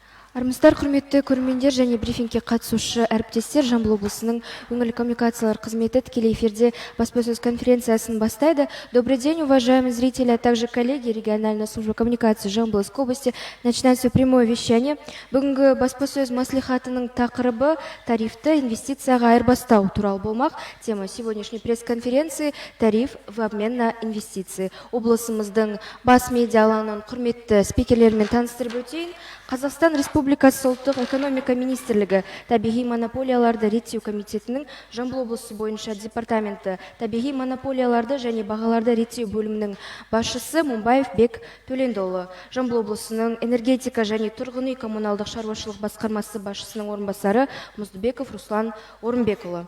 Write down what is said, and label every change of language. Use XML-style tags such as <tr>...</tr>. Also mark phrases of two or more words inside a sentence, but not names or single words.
<kk>Армысыздар, құрметті көрермендер және брифингке қатысушы әріптестер. Жамбыл облысының өңірлік коммуникациялар қызметі тікелей эфирде баспасөз конференциясын бастайды.</kk> <ru>Добрый день, уважаемые зрители, а также коллеги. Региональной службы коммуникации Жамбылской области начинает свое прямое вещание.</ru> <kk>Бүгінгі баспасөз маслихатының тақырыбы тарифті инвестицияға айырбастау туралы болмақ.</kk> <ru>Тема сегодняшней пресс-конференции – тариф в обмен на инвестиции.</ru> <kk>Облысымыздың бас медиа алаңының құрметті спикерлерімен таныстырып өтейін. Қазақстан Республикасы ұлттық экономика министрлігі табиғи монополияларды реттеу комитетінің Жамбыл облысы бойынша департаменті табиғи монополияларды және бағаларды реттеу бөлімінің басшысы Мумбаев Бек Төлендіұлы, Жамбыл облысының энергетика және тұрғын үй коммуналдық шаруашылық басқармасы басшысының орынбасары Мұздыбеков Руслан Орынбекұлы.</kk>